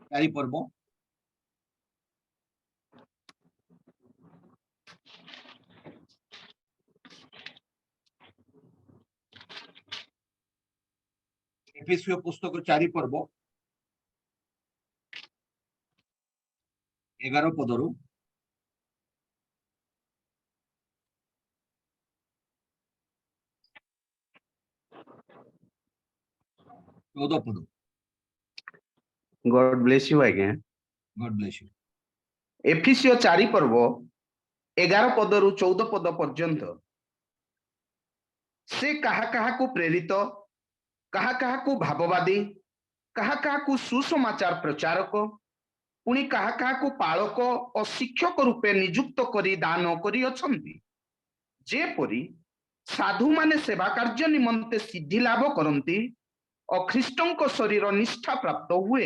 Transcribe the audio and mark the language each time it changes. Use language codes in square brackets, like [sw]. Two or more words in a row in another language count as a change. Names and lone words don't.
[or] ଚାରି ପର୍ବ ଏଫେସୀୟ ପୁସ୍ତକ 4 ପର୍ବ 11 ପଦରୁ 14 ପଦ। [en] God bless you again. God bless you. [or] ଏଫେସୀୟ 4 ପର୍ବ 11 ପଦରୁ 14 ପଦ ପର୍ଯ୍ୟନ୍ତ ସେ କାହା କାହାକୁ ପ୍ରେରିତ, କାହା କାହାକୁ ଭାବବାଦୀ, କାହା କାହାକୁ ସୁସମାଚାର ପ୍ରଚାରକ, ପୁଣି କାହା କାହାକୁ ପାଳକ ଓ ଶିକ୍ଷକ ରୂପେ ନିଯୁକ୍ତ କରି ଦାନ କରିଅଛନ୍ତି, ଯେପରି ସାଧୁମାନେ ସେବା କାର୍ଯ୍ୟ ନିମନ୍ତେ ସିଦ୍ଧି ଲାଭ କରନ୍ତି ଓ ଖ୍ରୀଷ୍ଟଙ୍କ ଶରୀର ନିଷ୍ଠା ପ୍ରାପ୍ତ ହୁଏ।